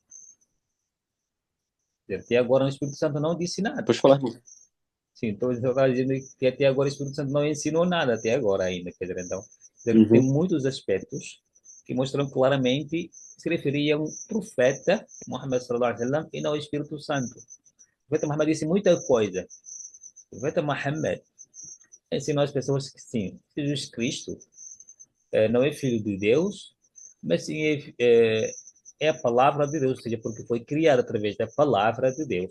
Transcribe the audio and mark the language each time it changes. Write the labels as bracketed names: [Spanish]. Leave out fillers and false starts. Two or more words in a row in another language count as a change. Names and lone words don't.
[Portuguese] Até agora o Espírito Santo não disse nada. pode falar, irmão. Sim, então eu estava dizendo que até agora o Espírito Santo não ensinou nada até agora ainda, quer dizer, então, quer dizer, tem Uhum, muitos aspectos que mostram claramente que se referia a um profeta, [Arabic] محمد صلى الله عليه وسلم, [Portuguese] e não ao Espírito Santo. O profeta Muhammad disse muita coisa. O profeta Muhammad ensinou às pessoas que sim, Jesus Cristo não é filho de Deus, mas sim é a palavra de Deus, ou seja, porque foi criado através da palavra de Deus.